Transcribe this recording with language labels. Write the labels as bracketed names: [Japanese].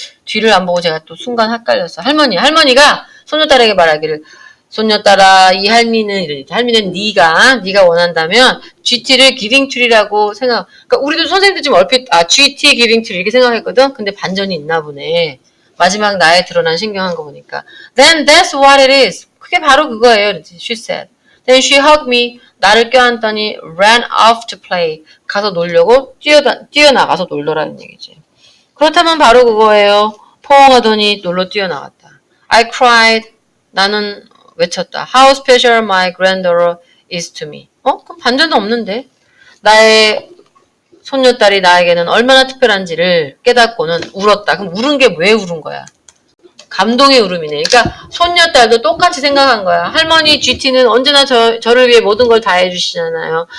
[Korean] 뒤를 안 보고 제가 또 순간 헷갈렸어. 할머니가 손녀딸에게 말하기를 손녀딸아, 이 할미는 이러니까 할미는 네가 원한다면 GT를 giving tree라고 생각. 그러니까 우리도 선생님도 지금 얼핏 GT giving tree 이렇게 생각했거든. 근데 반전이 있나 보네. 마지막 나에 드러난 신경한 거 보니까. [English] Then that's what it is. [Korean] 그게 바로 그거예요. [English] She said. Then she hugged me. [Korean] 나를 껴안더니 [English] ran off to play. [Korean] 가서 놀려고 뛰어나가서 놀더라는 얘기지. 그렇다면 바로 그거예요. 포옹하더니 놀러 뛰어나갔다. [English] I cried. [Korean] 나는 외쳤다. [English] How special my granddaughter is to me. [Korean] 그럼 반전도 없는데. 나의 손녀딸이 나에게는 얼마나 특별한지를 깨닫고는 울었다. 그럼 울은 게 왜 울은 거야? 감동의 울음이네. 그러니까 손녀딸도 똑같이 생각한 거야. 할머니 GT는 언제나 저를 위해 모든 걸 다 해주시잖아요.